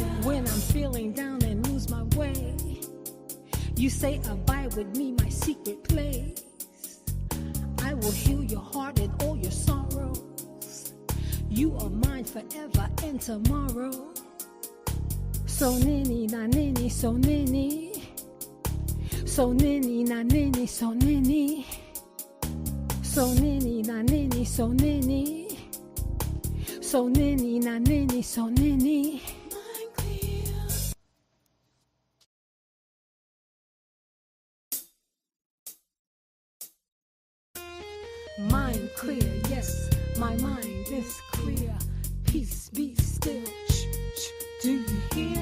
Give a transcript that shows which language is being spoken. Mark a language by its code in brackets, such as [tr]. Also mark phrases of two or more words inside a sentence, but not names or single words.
[en] When I'm feeling down and lose my way, you say abide with me, my secret place. I will heal your heart and all your sorrows. You are mine forever and tomorrow. [ln] So Nini, na Nini, so Nini. So Nini, na Nini, so Nini. So Nini, na Nini, so Nini. So Nini, na Nini, so Nini. [en] Mind clear, yes, my mind is clear. Peace be still. Do you hear?